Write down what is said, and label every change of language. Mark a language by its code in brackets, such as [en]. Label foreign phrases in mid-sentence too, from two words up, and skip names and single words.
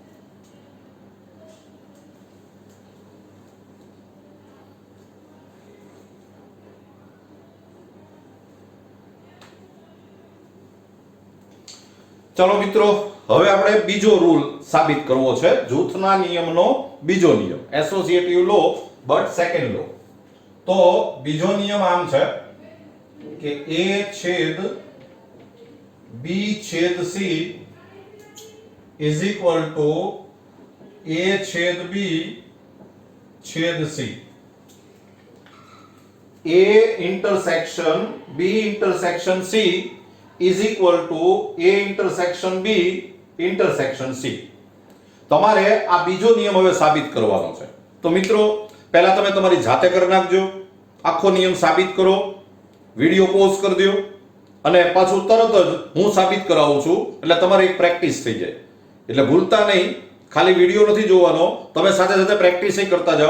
[gu] ચલો મિત્રો, હવે આપણે બીજો રૂલ સાબિત કરવો છે. જૂથના નિયમનો બીજો નિયમ, [en] associative law but second law. [gu] તો બીજો નિયમ આમ છે કે a છેદ b છેદ c [en] is equal to [gu] a છેદ b છેદ c. [en] a intersection b intersection c is equal to a intersection b intersection c. [gu] તમારે આ બીજો નિયમ હવે સાબિત કરવાનો છે. તો મિત્રો પહેલા તમે તમારી જાતે કરી નાખજો. આખો નિયમ સાબિત કરો, [en] video pause [gu] કરી દો, અને પાછું તરત જ હું સાબિત કરાવું છું એટલે તમારી એક પ્રેક્ટિસ થઈ જાય. એટલે ભૂલતા નહીં, ખાલી વિડિયો નથી જોવાનો, તમે સાથે સાથે પ્રેક્ટિસ કરતા જાઓ.